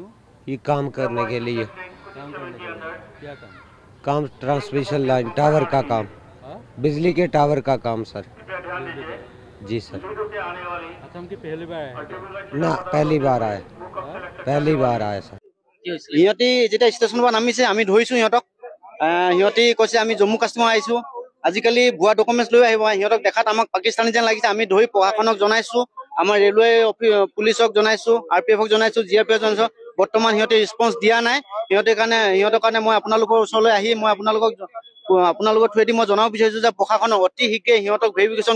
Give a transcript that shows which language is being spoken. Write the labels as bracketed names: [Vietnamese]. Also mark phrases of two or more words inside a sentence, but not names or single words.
[Hindi] ये काम करने के लिए। काम करने के लिए? क्या काम? काम [English] transmission line tower [Hindi] का काम, बिजली के टावर का काम सर। जी सर। असम की पहली बार आया है क्या? ना, पहली बार आए, पहली बार आए सर। [Assamese] সিহঁতি যেতিয়া ষ্টেচনৰ পৰা নামিছে আমি ধৰিছোঁ সিহঁতক সিহঁতি কৈছে আমি জম্মু কাশ্মীৰ আহিছোঁ আজিকালি ভুৱা ডকুমেণ্টছ লৈ আহিব সিহঁতক দেখাত আমাক পাকিস্তানী যেন লাগিছে আমি ধৰি প্ৰশাসনক জনাইছোঁ আমাৰ ৰেলৱে পুলিচক জনাইছোঁ RPF জনাইছোঁ GRPF জনাইছোঁ বৰ্তমান সিহঁতে ৰেছপন্স দিয়া নাই সিহঁতৰ কাৰণে মই আপোনালোকৰ ওচৰলৈ আহি মই আপোনালোকৰ থ্ৰুৱেদি মই জনাব বিচাৰিছোঁ যে প্ৰশাসনক অতি শীঘ্ৰে সিহঁতক ভেৰিফিকেশ্যন